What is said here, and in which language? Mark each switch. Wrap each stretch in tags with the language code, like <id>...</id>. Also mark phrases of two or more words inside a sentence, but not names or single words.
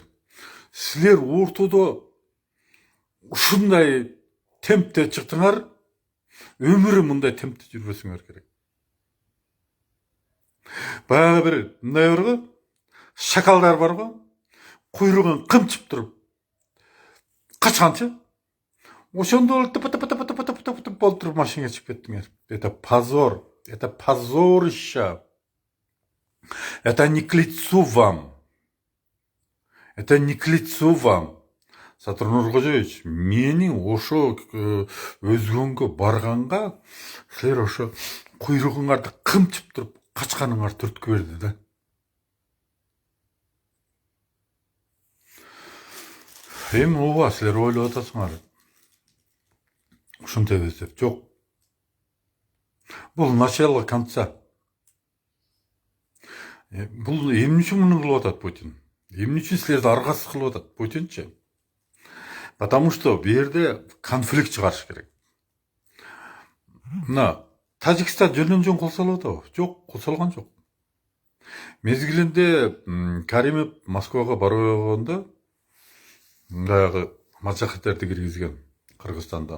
<ky>Силер ортодо ушундай темпте чыктыңар, өмүрү мындай темпте жүрбөсүңөр керек. Баягы бир мындай бар го, шакалдар бар го, куйругун кымчып туруп качканчы. Ошондо тып болуп туруп машинага чыгып кеттиңер.</ky> <ru>Это позор, это позорище. Это не к лицу вам. Это не к лицу вам.</ru> <ky>Садыр Нуркожоевич, менин ошо Өзгөнгө барганга силер ошо куйругуңарды кымчып туруп качканыңар түрткү берди да. Эми ооба силер ойлоп атасыңар. Ушинтебиз деп. Жок. Бул</ky> <ru>начало конца.</ru> <ky>Бул эмне үчүн муну кылып атат Путин? Эмне үчүн силерди аргасыз кылып атат Путинчи?</ky> <ru>Потому что</ru> <ky>бу жерде конфликт чыгарыш керек. Мына Тажикстан жөн кол салып атабы? Жок, кол салган жок. Мезгилинде Каримов Москвага барып койгондо баягы мажахеттерди киргизген Кыргызстандан.</ky>